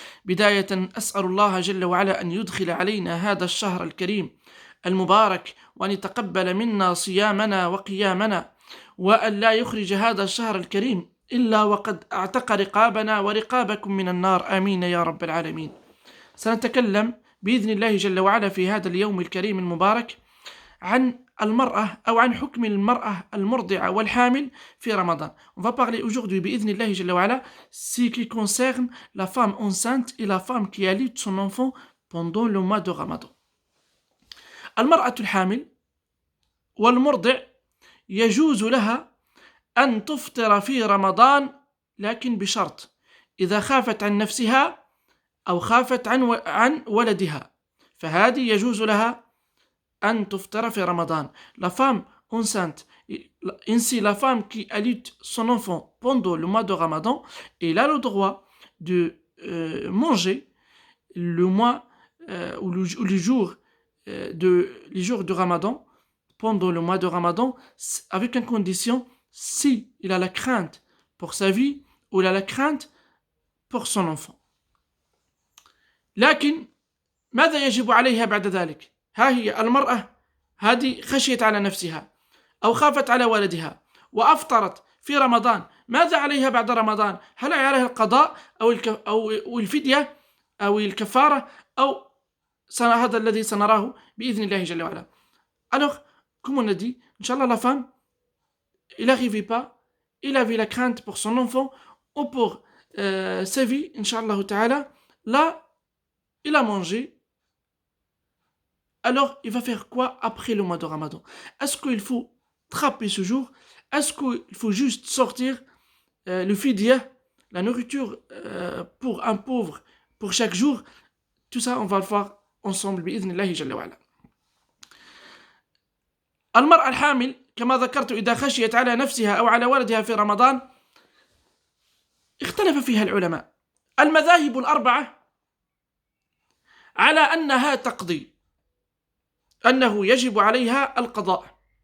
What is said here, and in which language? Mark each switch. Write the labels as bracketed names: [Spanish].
[Arabic] بداية أسأل الله جل وعلا أن يدخل علينا هذا الشهر الكريم المبارك، وأن يتقبل منا صيامنا وقيامنا، وأن لا يخرج هذا الشهر الكريم إلا وقد أعتق رقابنا ورقابكم من النار، آمين يا رب العالمين. سنتكلم بإذن الله جل وعلا في هذا اليوم الكريم المبارك عن المرأة أو عن حكم المرأة المرضعة والحامل في رمضان. [French] On va parler aujourd'hui [Arabic] بإذن الله جل وعلا [French] ce qui concerne la femme enceinte et la femme qui allaite son enfant pendant le mois de Ramadan. [Arabic] المرأة الحامل والمرضع يجوز لها أن تفطر في رمضان، لكن بشرط إذا خافت عن نفسها أو خافت عن ولدها، فهذه يجوز لها أن تفطر في Ramadan. [French] La femme enceinte, ainsi la femme qui allaite son enfant pendant le mois de Ramadan, elle a le droit de manger le mois ou les jours de Ramadan, pendant le mois de Ramadan, avec une condition: si il a la crainte pour sa vie ou il a la crainte pour son enfant. [Arabic] لكن ماذا يجب عليها بعد ذلك؟ ها هي المرأة هذه خشيت على نفسها أو خافت على ولدها وأفطرت في رمضان، ماذا عليها بعد رمضان؟ هل عليها القضاء أو الفدية أو الكفارة أو هذا الذي سنراه بإذن الله جل وعلا. [French] Alors, comme on a dit, Inch'Allah, la femme, il n'arrivait pas, il avait la crainte pour son enfant ou pour sa vie, Inch'Allah ta'ala. Là, il a mangé. Alors, il va faire quoi après le mois de Ramadan? Est-ce qu'il faut trapper ce jour? Est-ce qu'il faut juste sortir le fidya, la nourriture pour un pauvre pour chaque jour? Tout ça, on va le voir ensemble [Arabic] بإذن الله جل وعلا. المرأة الحامل كما ذكرت إذا خشيت على نفسها أو على ولدها في رمضان اختلف فيها العلماء. المذاهب الأربعة على أنها تقضي، أنه يجب عليها القضاء.